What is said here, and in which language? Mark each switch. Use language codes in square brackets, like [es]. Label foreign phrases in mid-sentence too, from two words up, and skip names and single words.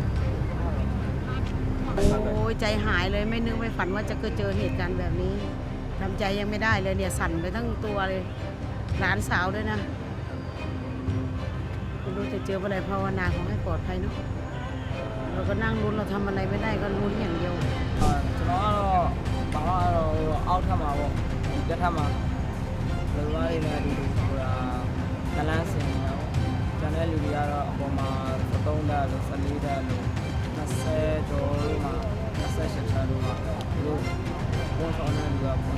[th] โอ้ยใจหายเลยไม่นึกไม่ฝันว่าจะเจอเหตุการณ์แบบนี้ทำใจยังไม่ได้เลยเนี่ยสั่นไปทั้งตัวเลยหลานสาวด้วยนะไม่รู้จะเจออะไรภาวนาขอให้ปลอดภัยเนาะเราก็นั่งลุ้นเราทำอะไรไม่ได้ก็ลุ้นอย่างเดียว [my] ကျွန်တော်ကတော့အောက်ထပ်မှာပေါ့တက်ထပ်မှာလူသားတွေနဲ့အတူတူဆိုတာကလန်းစင်နေတော့ကျန်တဲ့လူတွေကတော့အပေါ်မှာ13တက်လို့14တက်လို့20ကျော်လို့မှ28ချက်လို့မှသူတို့ပုံစံနဲ့လူကပုံ